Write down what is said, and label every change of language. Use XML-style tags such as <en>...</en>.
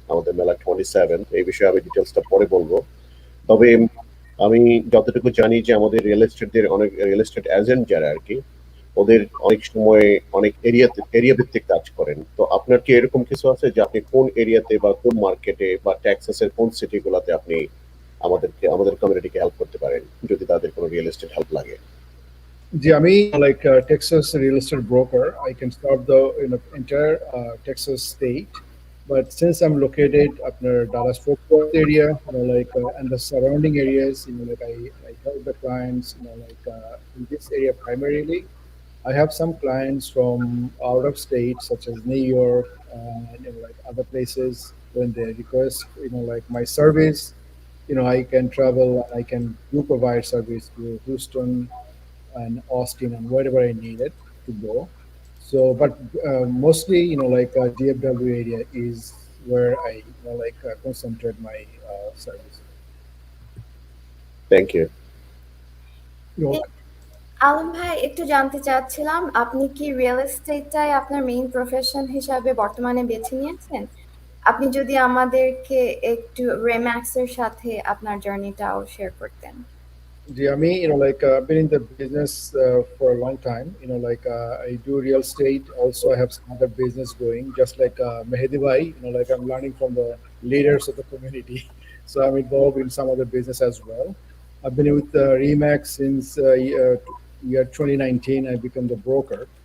<bn>আমাদের মেলা 27, এই বিষয়ে আমি ডিটেলসটা পরে বলবো। তবে আমি যতটুকু জানি যে আমাদের রিয়েল এস্টেট এজেন্ট যারা আর কি, ওদের অনেক সময় অনেক এরিয়া ভিত্তিক কাজ করেন। তো আপনার কি এরকম কিছু আছে যে আপনি কোন এরিয়াতে বা কোন মার্কেটে বা টেক্সাসের কোন সিটিগুলোতে আপনি আমাদের কমিউনিটিকে হেল্প করতে পারেন যদি তাদের কোনো রিয়েল এস্টেট হেল্প লাগে? জি, আমি</bn> <en>Texas real estate broker. I can serve the entire Texas state, but since I'm located up near Dallas Fort Worth area, and the surrounding areas, I help the clients, in this area primarily. I have some clients from out of state, such as New York, and other places. When they request, my service, I can travel. I can provide service to Houston and Austin and wherever I needed to go. So, but mostly, DFW area is where I concentrate my service. Thank you.</en> <bn>Alam ভাই, একটু জানতে চাচ্ছিলাম আপনি কি real এস্টেটটাই আপনার main profession হিসাবে বর্তমানে বেছে নিয়েছেন? আপনি যদি আমাদেরকে একটু রেম্যাক্সের সাথে আপনার জার্নিটাও শেয়ার করতেন।</bn> <en>I mean, I've been in the business for a long time. I do real estate. Also, I have some other business going, just like Mehdi Bhai. I'm learning from the leaders of the community. So I'm involved in some other business as well. I've been with Remax since year 2019. I become the broker.</en>